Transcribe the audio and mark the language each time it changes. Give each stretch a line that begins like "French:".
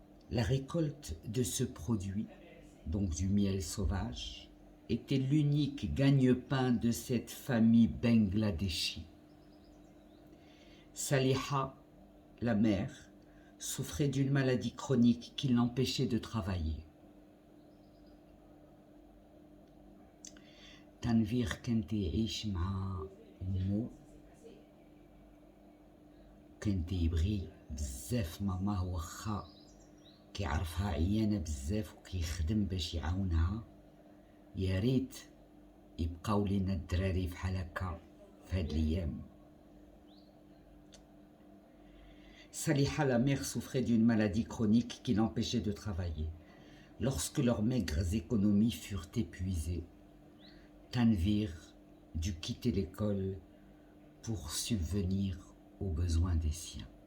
French: La récolte de ce produit, donc du miel sauvage, était l'unique gagne-pain de cette famille bangladeshi. Saliha, la mère, souffrait d'une maladie chronique qui l'empêchait de travailler.
Arabic: تنفير كان يعيش مع أمه، كان يبغي بزاف ماماه واخا كيعرفها عيانة بزاف وكيخدم باش يعاونها. يا ريت يبقاو لينا الدراري بحال هكا في هاد الايام.
French: Saliha, la mère, souffrait d'une maladie chronique qui l'empêchait de travailler. Lorsque leurs maigres économies furent épuisées, Tanvir dut quitter l'école pour subvenir aux besoins des siens.